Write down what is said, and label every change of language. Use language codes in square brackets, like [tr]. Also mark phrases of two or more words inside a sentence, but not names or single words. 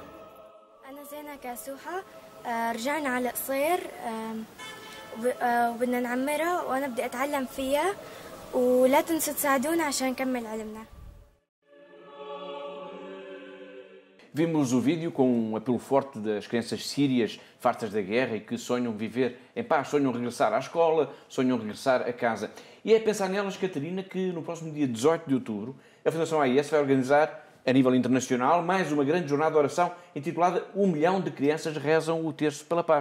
[ar] أنا زينة كاسوحة، رجعنا على قصير وبدنا نعمرها، وأنا بدي أتعلم فيها، ولا تنسوا تساعدونا عشان نكمل علمنا. [pt] Vimos o vídeo com um apelo forte das crianças sírias fartas da guerra e que sonham viver em paz, sonham regressar à escola, sonham regressar a casa. E é pensar nelas, Catarina, que no próximo dia 18 de outubro a Fundação AIS vai organizar, a nível internacional, mais uma grande jornada de oração intitulada 1 milhão de crianças rezam o terço pela paz.